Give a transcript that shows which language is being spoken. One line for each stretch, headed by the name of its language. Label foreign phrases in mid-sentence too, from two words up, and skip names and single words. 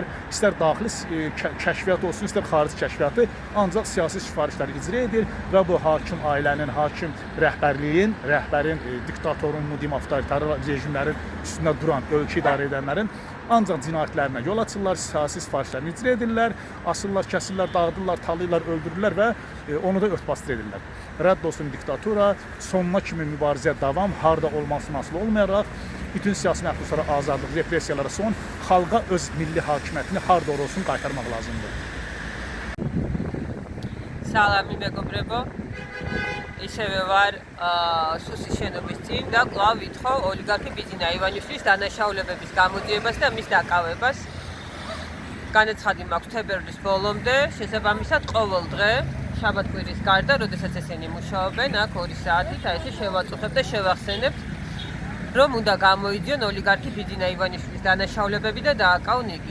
Azerbaijani: İstər daxili kəşfiyyat olsun, istər xarici kəşfiyyatı, ancaq siyasi sifarişləri icra edir və bu hakim ailənin, hakim rəhbərliyin, rəhbərin, diktatorun, avtoritar rejimlərin üstündə duran, ölkə idarə edənlərin ancaq cinayətlərinə yol açırlar, siyasi sifarişlərini icra edirlər, asırlar, kəsirlər, dağıdırlar, talayırlar, öldürürlər və onu da örtbasdır edirlər. Rədd olsun diktatura, sonuna kimi mübarizə davam, harda olmasına asılı olmayaraq, bütün siyasi məhbuslara azadlıq, repressiyalara son, xalqa öz milli hakimiyyətini harda olsun qaytarmaq lazımdır.
Georgian: Salam მეგობრებო, ისევე ვარ სუსის შენობის წინ და კვლავ ვითხოვ ოლიგარქი ბიძინა ივანიშვილის დანაშაულებების გამოძიებას და მის დაკავებას. განაცხადი მაქვს თებერვლის ბოლომდე, შესაბამისად ყოველ დღე, შაბათ-კვირის გარდა, როდესაც ესენი მუშაობენ, აქ 2 საათით ესე შევაწუხებ და შევახსენებთ, რომ უნდა გამოიძიონ ოლიგარქი ბიძინა ივანიშვილის დანაშაულებები და დააკავონ იგი.